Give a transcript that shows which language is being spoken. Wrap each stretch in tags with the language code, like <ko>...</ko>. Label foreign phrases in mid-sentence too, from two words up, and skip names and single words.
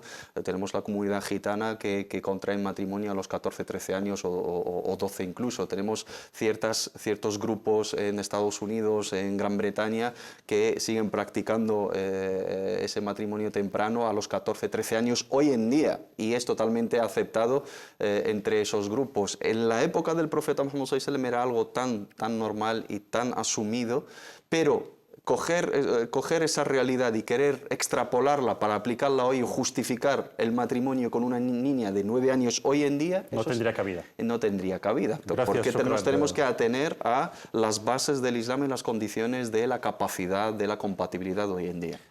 <es>Tenemos la comunidad gitana que contrae matrimonio a los 14, 13 años o 12 incluso. Tenemos ciertos grupos en Estados Unidos, en Gran Bretaña, que siguen practicando ese matrimonio temprano a los 14, 13 años hoy en día, y es totalmente aceptado entre esos grupos. En la época del profeta Muhammad</es> <ar>صلى الله عليه وسلم</ar> <es>era algo tan normal y tan asumido, pero coger esa realidad y querer extrapolarla para aplicarla hoy y justificar el matrimonio con una niña de 9 años hoy en día... No tendría cabida. No tendría cabida, Gracias, porque Sócrates. nos tenemos que atener a las bases del Islam y las condiciones de la capacidad, de la compatibilidad hoy en día.</es>